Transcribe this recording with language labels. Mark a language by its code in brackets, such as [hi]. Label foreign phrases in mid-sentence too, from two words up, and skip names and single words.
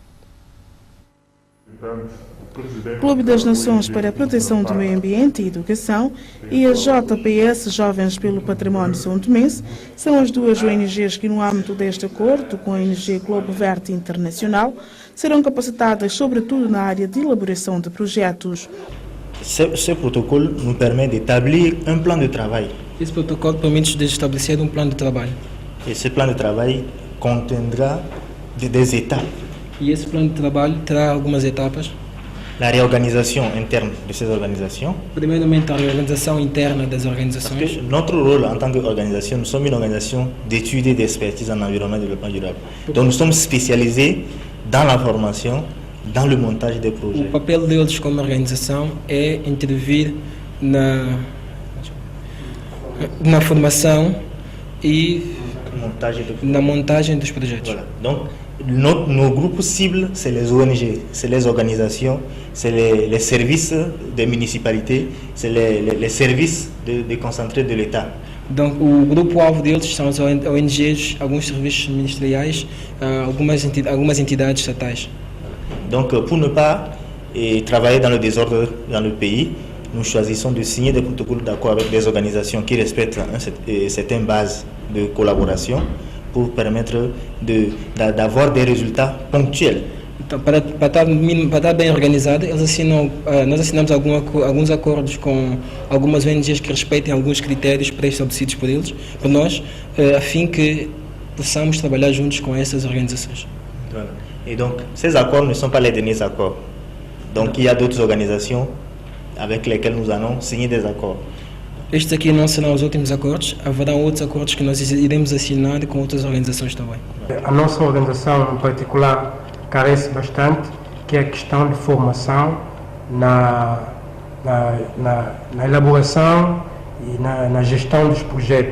[pt] Clube das Nações para a Proteção do Meio Ambiente e Educação e a JPS Jovens pelo Património São Tomense são as duas ONGs que, no âmbito deste acordo com a ONG Globo Vert Internacional, serão capacitadas sobretudo na área de elaboração de projetos. [fr] Ce protocole nos permet d'établir un plan de travail. [pt] Esse protocolo permite de estabelecer um plano de trabalho. [fr] Et ce plan de travail contiendra des étapes. [pt] E esse plano de trabalho terá algumas etapas. [fr] La réorganisation interne de ces organisations. [pt] Primeiramente, a reorganização interna das organizações. [fr] Parce que notre rôle en tant qu'organisation, nous sommes une organisation d'études et d'expertise en environnement et développement durable. Donc nous sommes spécialisés dans la formation, dans le montage des projets. [pt] O papel deles como organização é intervir na formação e na montagem dos projetos. [fr] Voilà. Donc, nos groupes cibles, c'est les ONG, c'est les organisations, c'est les services des municipalités, c'est les services déconcentrés de l'État. Donc, [pt] o grupo-alvo deles são as ONGs, alguns serviços ministeriais, algumas entidades estatais. [fr] Donc, pour ne pas travailler dans le désordre dans le pays, nous choisissons de signer des protocoles d'accord avec des organisations qui respectent certaines bases de collaboration pour permettre d'avoir des résultats ponctuels. [pt] Então, para estar bem organizado, nós assinamos alguns acordos com algumas ONGs que respeitem alguns critérios pré-estabelecidos por nós, a fim que possamos trabalhar juntos com essas organizações. [fr] Voilà. Et donc, ces accords ne sont pas les derniers accords. Donc, il y a d'autres organisations avec lesquelles nous allons signer des accords. [pt] Estes aqui não serão os últimos acordos, haverá outros acordos que nós iremos assinar com outras organizações também. A nossa organização, em particular, carece bastante, que é a questão de formação na elaboração e na gestão dos projetos.